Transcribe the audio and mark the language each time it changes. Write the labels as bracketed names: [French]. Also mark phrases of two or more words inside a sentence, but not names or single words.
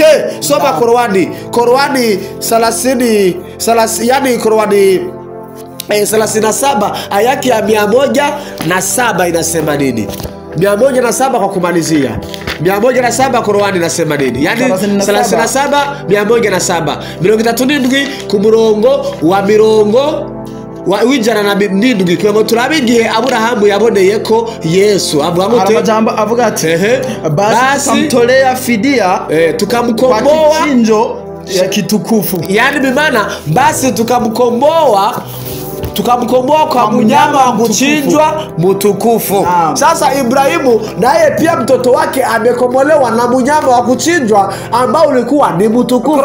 [Swahili] Soma Korani 30 yani Korani 37 ayaki ya 107 inasema nini? 107 kwa kumalizia. 107 Korani inasema nini? [Rundi] Yani 37 107 37 ku murongo wa mirongo wijana na ndindwi kwego turabigiye Aburahamu yaboneye ko Yesu avuga ati [Swahili] basi tukamtolea fidia tukamkomboa chinjo ya kitukufu. Yani bimana basi tukamkomboa kwa mnyama wa kuchinjwa mtukufu. Sasa Ibrahimu naye pia mtoto wake amekombolewa na mnyama wa kuchinjwa ambao ulikuwa ni mtukufu.